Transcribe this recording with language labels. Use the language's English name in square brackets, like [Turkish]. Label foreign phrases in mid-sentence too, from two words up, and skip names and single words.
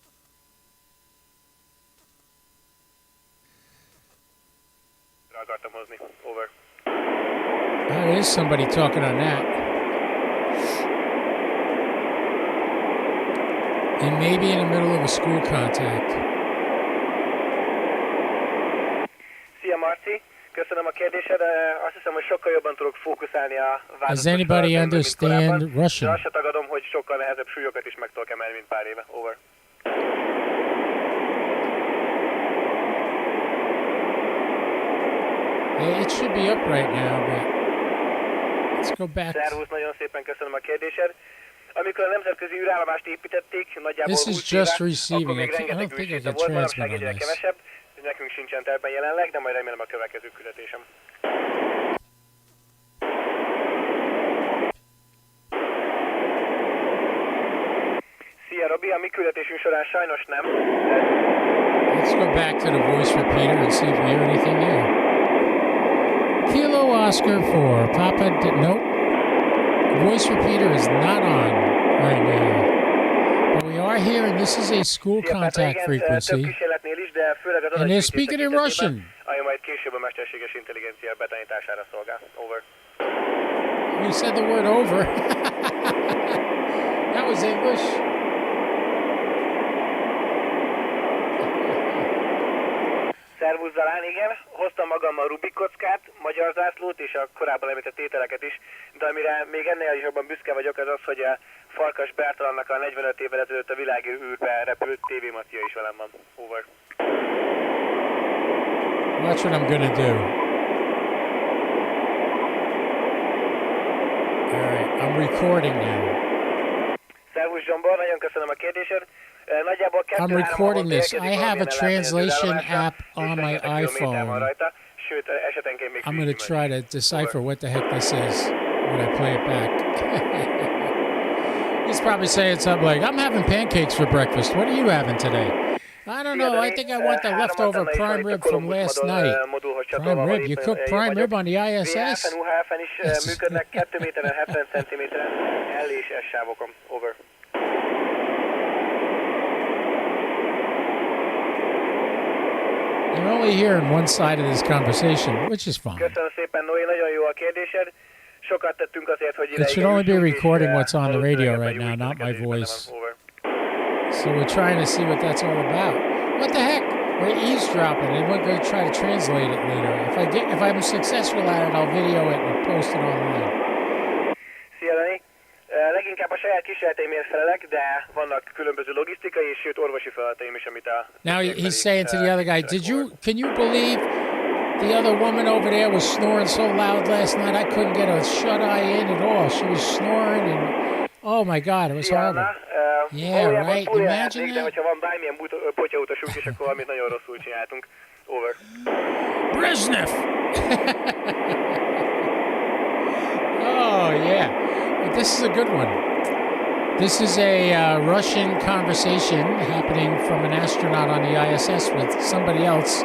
[English] Over. There is somebody talking on that. And maybe in the middle of a school contact. [Hungarian] Szia Marci, köszönöm a kérdésed. Azt hiszem, hogy sokkal jobban tudok fókuszálni a változatos. [English] Does anybody understand Russian? [Hungarian] De azt se tagadom, hogy sokkal nehezebb súlyokat is meg tudok emelni, mint pár éve. [English] Over. It should be up right now, but let's go back. [Hungarian] Szervusz, nagyon szépen köszönöm a kérdésed. Amikor a nemzetközi űrállomást építették, nagyjából [English] This is [Hungarian] 20 [English] just [Hungarian] éve, [English] receiving. [Hungarian] akkor még [English] I don't [Hungarian] rengeteg [English] think I [Hungarian] űrséta [English] can [Hungarian] volt, [English] transmit [Hungarian] manapság [English] on [Hungarian] egyre [English] this. [Hungarian] kevesebb, nekünk sincsen tervben jelenleg, de majd remélem a következő küldetésem. Szia Robi, a mi küldetésünk során sajnos nem. [English] Let's go back to the voice repeater and see if we hear anything there. Kilo Oscar 4, Papa, nope. Voice repeater is not on right now. But we are hearing, this is a school contact frequency. And they're speaking in Russian. [Hungarian] Ami majd később a mesterséges intelligencia betanítására szolgál. [English] Over. We said the word over. That was English. [Hungarian] Szervusz Zalán, igen. Hoztam magammal Rubik kockát, magyar zászlót és a korábban említett tételeket is, de amire még ennél is jobban büszke vagyok, az az, hogy a Farkas Bertalannak a 45 évvel ezelőtt a világ űrbe repült tévémacia is velem van. [English] Over. Watch what I'm gonna do. Alright, I'm recording now. Szervusz Zsombor, nagyon köszönöm a kérdésed. Nagyjából I'm recording this. I have a translation app on my iPhone. I'm going to try to decipher what the heck this is when I play it back. He's probably saying something like, I'm having pancakes for breakfast. What are you having today? I don't know. I think I want the leftover prime rib from last night. Prime rib? You cook prime rib on the ISS? Over. You're only hearing one side of this conversation, which is fine. [Hungarian] Köszönöm szépen, Noé, nagyon jó a kérdésed. Sokat tettünk azért, hogy [English] It should only be recording what's on the radio right now, not my voice. So we're trying to see what that's all about. What the heck? We're eavesdropping, and we're going to try to translate it later. If I'm successful at it, I'll video it and post it online. [Hungarian] Szia, Dani. Leginkább a saját kísérleteimért felelek, de vannak különböző logisztikai és sőt orvosi feladataim is, amit a... [English] Now he's saying to the other guy, can you believe the other woman over there was snoring so loud last night I couldn't get a shut-eye in at all. She was snoring and, oh my God, it was horrible. Yeah, right, imagine that. [Hungarian] De hogyha van bármilyen potyautasunk is, akkor valamit nagyon rosszul csináltunk. [English] Over. Brezhnev! Oh, yeah. This is a good one. This is a Russian conversation happening from an astronaut on the ISS with somebody else.